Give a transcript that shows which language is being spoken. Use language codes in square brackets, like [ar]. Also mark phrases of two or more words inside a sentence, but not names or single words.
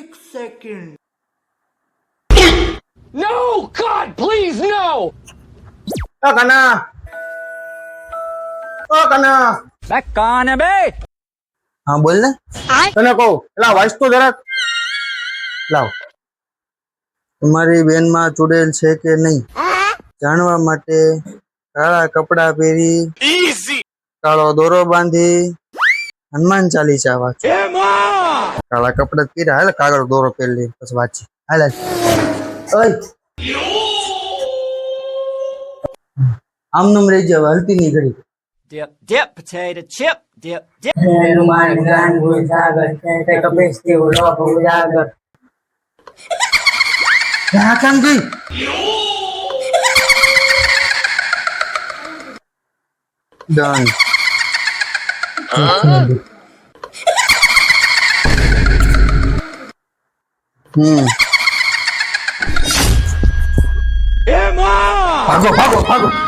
[en] second. No! God, please, no! કના [hi] कौन है बे? [gu] હા બોલ ને તને કહું એલા વાંચ તો જરાક લાવ તમારી બેનમાં ચૂડેલ છે કે નહીં જાણવા માટે કાળા કપડા પહેરી કાળો દોરો બાંધી હનુમાન ચાલીસા વાંચ કાળા કપડા પહેર્યા હાલ કાળો દોરો પહેરી પછી વાંચી હાલ ઓય આમ નમ રહી જાવ હલતી નહીં ઘડી [en] Dip, dip, potato chip, dip, dip. [gu] હા કામ ગઈ ડન ભાગો ભાગો ભાગો